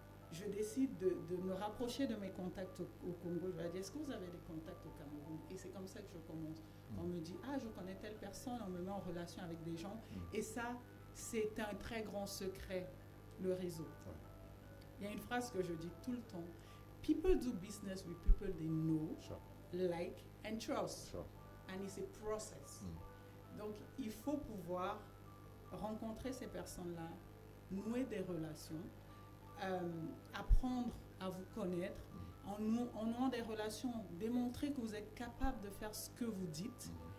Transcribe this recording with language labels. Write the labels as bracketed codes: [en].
[fr] Je décide de me rapprocher de mes contacts au Congo. Je leur dis, est-ce que vous avez des contacts au Cameroun? Et c'est comme ça que je commence. On me dit, ah, je connais telle personne, on me met en relation avec des gens. Et ça, c'est un très grand secret, le réseau. Ouais. Il y a une phrase que je dis tout le temps. [en] People do business with people they know, Sure. like, and trust. Sure. And it's a process. [fr] Donc, il faut pouvoir rencontrer ces personnes-là, nouer des relations, apprendre à vous connaître, en nouant des relations, démontrer que vous êtes capable de faire ce que vous dites.